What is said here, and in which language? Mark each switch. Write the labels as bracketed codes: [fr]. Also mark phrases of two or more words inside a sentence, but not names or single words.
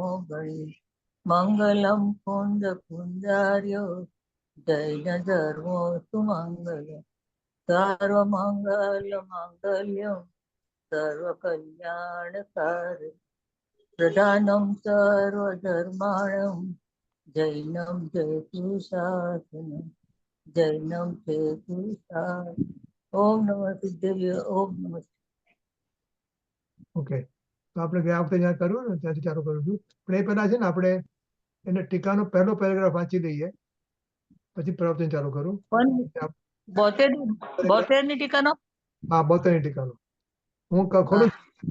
[sa] गणि मंगलम कुंद कुंजार्यो जैन धर्मो सुमंगल सर्वमंगल मांगल्यम सर्वकल्याणकारी प्रधानं सर्वधर्माणं जैनं जयतु शासनं जैनं जयतु शासनं ओम नमः सिद्धेय ओम नमः [gu] ઓકે, તો આપણે ગયા વખતે જ્યાં કર્યું ને ત્યાંથી ચાલુ કરું છું. પણ એ પહેલા છે ને આપણે એને ટીકાનો પહેલો પેરેગ્રાફ વાંચી લઈએ, પછી પ્રવચન ચાલુ કરું. પણ 72 ની ટીકાનો. હા, 72ની ટીકાનો હું ખોલું છું.